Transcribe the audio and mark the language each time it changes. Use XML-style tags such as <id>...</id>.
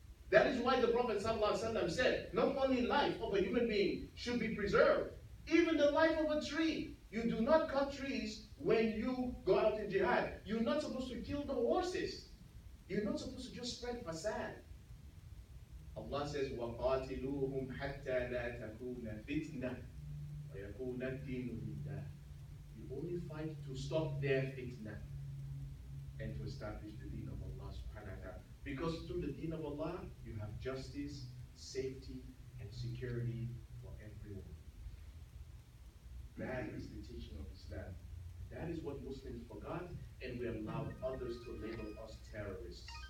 <en>That is why the Prophet ﷺ said, not only life of a human being should be preserved, even the life of a tree. You do not cut trees when you go out in jihad. You're not supposed to kill the horses. You're not supposed to just spread fasad. Allah says,</en> <ar>وَقَاتِلُوهُمْ حَتَّى لَا تَكُونَ فِتْنَةً وَيَكُونَ الدِّينُ لِلَّهِ.</ar> <en>You only fight to stop their fitna and to establish the deen of Allah subhanahu wa ta'ala. Because through the deen of Allah, you have justice, safety, and security for everyone. That is the teaching of Islam. That is what Muslims forgot, and we allowed others to label us terrorists.</en>